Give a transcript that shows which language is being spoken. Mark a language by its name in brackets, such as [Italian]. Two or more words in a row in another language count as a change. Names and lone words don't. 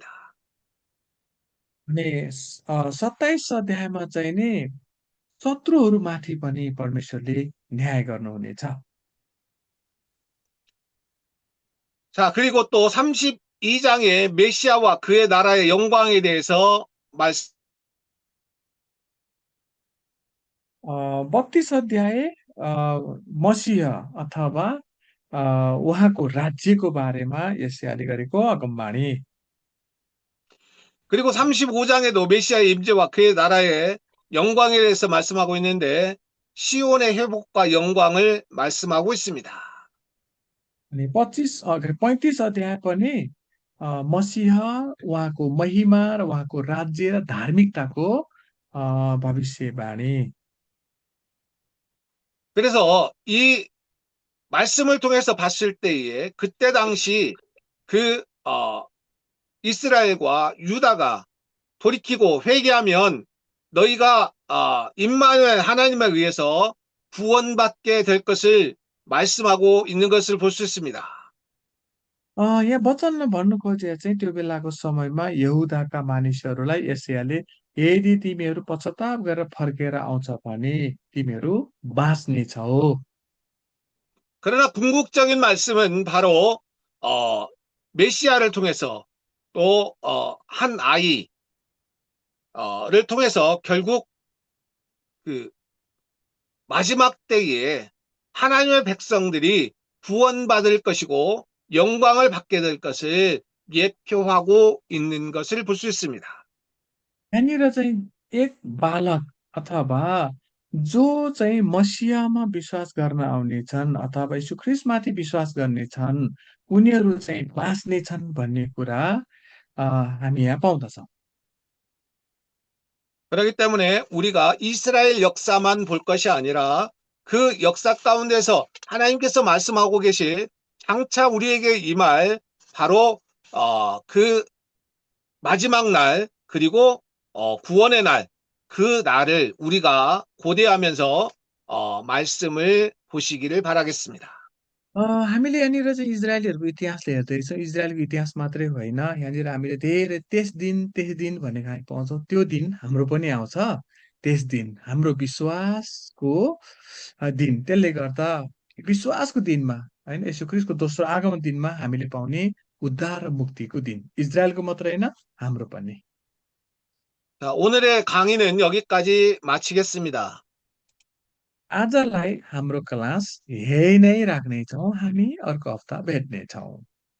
[Nepali] अनि 27 अध्यायमा चाहिँ नि शत्रुहरूमाथि पनि परमेश्वरले न्याय गर्नुहुनेछ। [Korean] 자, 그리고 또 32장에 메시아와 그의 나라의 영광에 대해서 말씀, [Nepali] 32 अध्याय मसीह अथवा उहाँको राज्यको बारेमा यशायाले गरेको अगमबाणी। [Korean] 그리고 35장에도 메시아의 임재와 그의 나라의 영광에 대해서 말씀하고 있는데 시온의 회복과 영광을 말씀하고 있습니다. [Nepali] अनि 35 अध्याय पनि मसीह उहाँको महिमा र उहाँको राज्य र धार्मिकताको भविष्यवाणी। [Korean] 그래서 이 말씀을 통해서 봤을 때에 그때 당시 그 이스라엘과 유다가 돌이키고 회개하면 너희가 임마누엘 하나님에 의해서 구원받게 될 것을 말씀하고 있는 것을 볼 수 있습니다. [Nepali] यहाँ वचनमा भन्नु खोजे चाहिँ त्यो बेलाको समयमा यहुदाका मानिसहरूलाई यशायाले यदि तिमीहरू पश्चाताप गरेर फर्केर आउँछ भने तिमीहरू बाँच्नेछौ। [Korean] 그러나 궁극적인 말씀은 바로 메시아를 통해서 또 한 아이를 통해서 결국 그 마지막 때에 하나님의 백성들이 구원받을 것이고 영광을 받게 될 것을 예표하고 있는 것을 볼 수 있습니다. [Nepali] यहाँनिर चाहिँ एक बालक अथवा जो चाहिँ मसिहमा विश्वास गर्न आउनेछन् अथवा यीशु ख्रीष्टमाथि विश्वास गर्नेछन् उनीहरू चाहिँ बाँच्नेछन् भन्ने कुरा हामी यहाँ पाउँदछौँ। [Korean] 그렇기 때문에 우리가 이스라엘 역사만 볼 것이 아니라 그 역사 가운데서 하나님께서 말씀하고 계실 장차 우리에게 임할 바로 그 마지막 날 그리고 구원의 날, 그 날을 우리가 고대하면서 말씀을 보시기를 바라겠습니다. [Nepali] हामीले यहाँनिर चाहिँ इजरायलीहरूको इतिहासले हेर्दैछौँ। इजरायलको इतिहास मात्रै होइन, यहाँनिर हामीले धेरै त्यस दिन भनेको हामी पाउँछौँ। त्यो दिन हाम्रो पनि आउँछ। त्यस दिन हाम्रो विश्वासको दिन। त्यसले गर्दा विश्वासको दिनमा होइन यसो ख्रीष्टको दोस्रो आगमन दिनमा हामीले पाउने उद्धार र मुक्तिको दिन। इजरायलको मात्र होइन, हाम्रो पनि। [Korean] 자, 오늘의 강의는 여기까지 마치겠습니다. [Nepali] आजलाई हाम्रो क्लास यही नै राख्नेछौँ। हामी अर्को हप्ता भेट्नेछौँ।